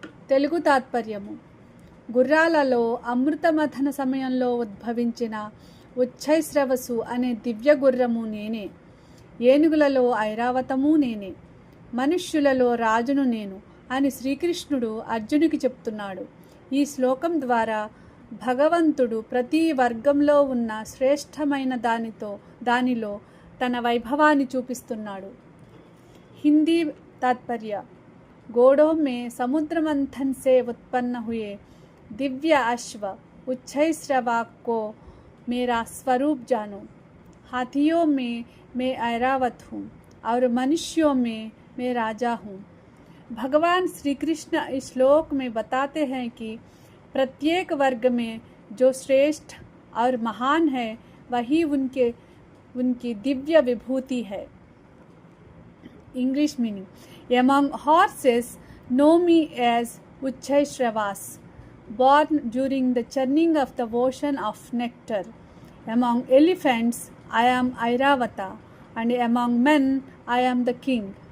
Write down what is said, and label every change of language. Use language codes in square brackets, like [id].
[te] తెలుగు తాత్పర్యము. గుర్రాలలో అమృతమథన సమయంలో ఉద్భవించిన ఉచ్చైశ్రవసు అనే దివ్య గుర్రము నేనే, ఏనుగులలో ఐరావతము నేనే, మనుష్యులలో రాజును నేను అని శ్రీకృష్ణుడు అర్జునికి చెప్తున్నాడు. ఈ శ్లోకం ద్వారా భగవంతుడు ప్రతి వర్గంలో ఉన్న శ్రేష్టమైన దానిలో తన వైభవాన్ని చూపిస్తున్నాడు. హిందీ తాత్పర్య. [hi] घोड़ों में समुद्र मंथन से उत्पन्न हुए दिव्य अश्व उच्छैश्रवा को मेरा स्वरूप जानो. हाथियों में मैं ऐरावत हूँ और मनुष्यों में मैं राजा हूँ. भगवान श्री कृष्ण इस श्लोक में बताते हैं कि प्रत्येक वर्ग में जो श्रेष्ठ और महान है वही उनकी दिव्य विभूति है. [en] English meaning. Among horses know me as Uchchaishravas, born during the churning of the ocean of nectar. Among elephants I am Airavata, and among men I am the king.